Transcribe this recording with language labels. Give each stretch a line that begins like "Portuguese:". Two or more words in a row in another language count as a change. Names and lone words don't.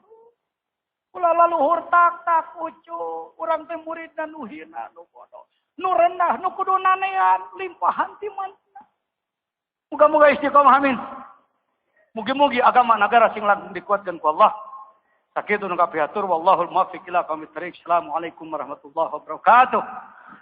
Sundanese: Ulah laluhur tak ucu, urang teh muridna nu hina nu bodoh. Nu rendah nu kudu nanean limpahan ti manehna. Muga-muga istiqomah amin. Mugi-mugi agama negara sing langkung dikuatkeun ku Allah. Sakitu nu kapiatur
Arabic: والله الموفق إلى أقوم الطريق. السلام عليكم ورحمة الله وبركاته.